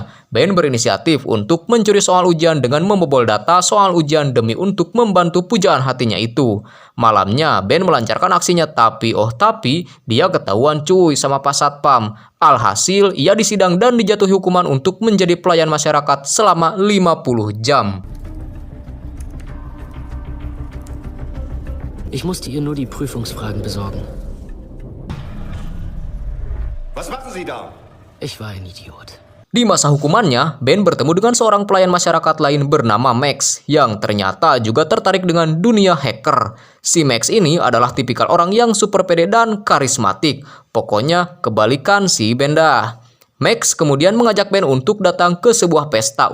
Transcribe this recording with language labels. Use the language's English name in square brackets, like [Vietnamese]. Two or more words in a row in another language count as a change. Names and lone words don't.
[Indonesian] Ben berinisiatif untuk mencuri soal ujian dengan membobol data soal ujian demi untuk membantu pujaan hatinya itu. Malamnya, Ben melancarkan aksinya tapi dia ketahuan cuy sama Pak Satpam. Alhasil, ia disidang dan dijatuhi hukuman untuk menjadi pelayan masyarakat selama 50 jam. [German] Ich musste ihr nur die Prüfungsfragen besorgen. Was machen Sie da? Ich war ein Idiot. [Indonesian] Di masa hukumannya, Ben bertemu dengan seorang pelayan masyarakat lain bernama Max yang ternyata juga tertarik dengan dunia hacker. Si Max ini adalah tipikal orang yang super pede dan karismatik. Pokoknya kebalikan si Ben dah. Max kemudian mengajak Ben untuk datang ke sebuah pesta.